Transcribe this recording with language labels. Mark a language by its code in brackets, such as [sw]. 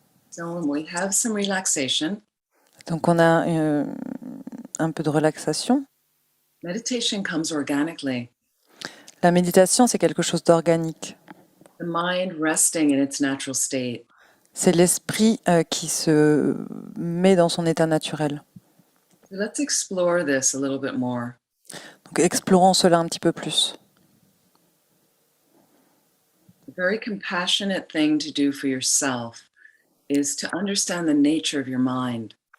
[en] So when we have some relaxation, [fr] Donc on a un peu de relaxation. [en] meditation comes organically. [fr] La méditation, c'est quelque chose d'organique. [en] The mind resting in its natural state. [fr] C'est l'esprit qui se met dans son état naturel. [en] So let's explore this a little bit more. [fr] Donc explorons cela un petit peu plus. [en] A very compassionate thing to do for yourself is to understand the nature of your mind.